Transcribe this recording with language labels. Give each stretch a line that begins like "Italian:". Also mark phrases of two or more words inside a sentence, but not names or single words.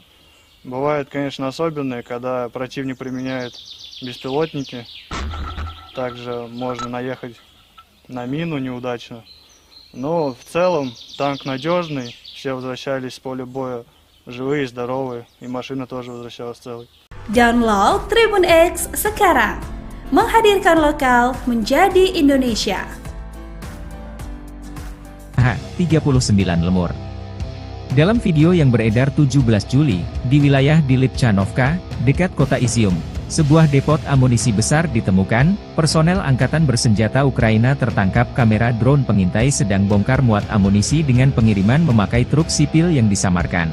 Russian: Бывает, конечно, особенные, когда противник применяет беспилотники. Также можно наехать на мину неудачно. Но в целом танк надежный, все возвращались с поля боя живые, здоровые, и машина тоже возвращалась целой.
Indonesian: Download Tribun X sekarang, menghadirkan lokal menjadi Indonesia. 39 lemur. Dalam video yang beredar 17 Juli, di wilayah di Lipchanovka, dekat kota Izium, sebuah depot amunisi besar ditemukan, personel angkatan bersenjata Ukraina tertangkap kamera drone pengintai sedang bongkar muat amunisi dengan pengiriman memakai truk sipil yang disamarkan.